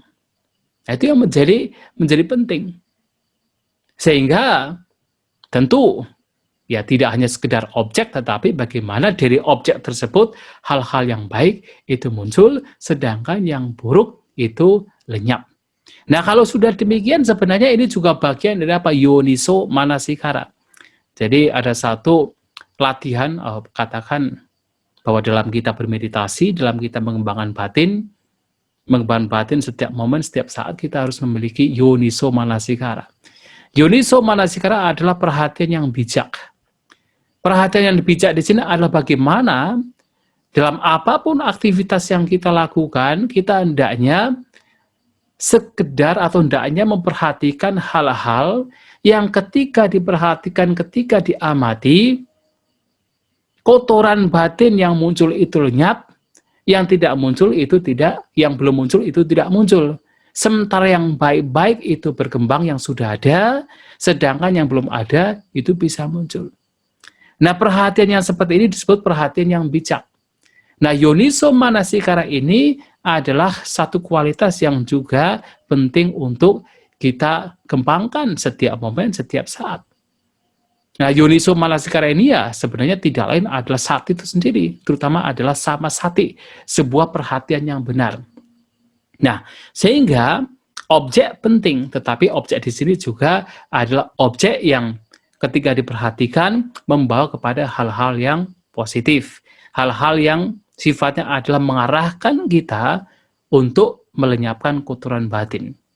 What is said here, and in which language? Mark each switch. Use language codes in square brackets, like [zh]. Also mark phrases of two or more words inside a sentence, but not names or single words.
[id] Nah, itu yang menjadi penting. Sehingga tentu ya tidak hanya sekedar objek, tetapi bagaimana dari objek tersebut hal-hal yang baik itu muncul, sedangkan yang buruk itu lenyap. Nah, kalau sudah demikian sebenarnya ini juga bagian dari apa? [pi] Yoniso manasikara. [id] Jadi ada satu latihan, katakan bahwa dalam kita bermeditasi, dalam kita mengembangkan batin setiap momen, setiap saat kita harus memiliki [pi] yoniso manasikara. Yoniso manasikara [id] adalah perhatian yang bijak. Perhatian yang bijak di sini adalah bagaimana dalam apapun aktivitas yang kita lakukan, kita hendaknya sekedar atau hendaknya memperhatikan hal-hal yang ketika diperhatikan, ketika diamati, kotoran batin yang muncul itu lenyap, yang tidak muncul itu tidak, yang belum muncul itu tidak muncul. Sementara yang baik-baik itu berkembang yang sudah ada, sedangkan yang belum ada itu bisa muncul. Nah, perhatian yang seperti ini disebut perhatian yang bijak. Nah, [pi] yoniso manasikara [id] ini adalah satu kualitas yang juga penting untuk kita kembangkan setiap momen, setiap saat. Nah, [pi] yoniso manasikara [id] ini ya sebenarnya tidak lain adalah sati itu sendiri, terutama adalah samasati, sebuah perhatian yang benar. Nah, sehingga objek penting, tetapi objek di sini juga adalah objek yang ketika diperhatikan membawa kepada hal-hal yang positif, hal-hal yang sifatnya adalah mengarahkan kita untuk melenyapkan kotoran batin.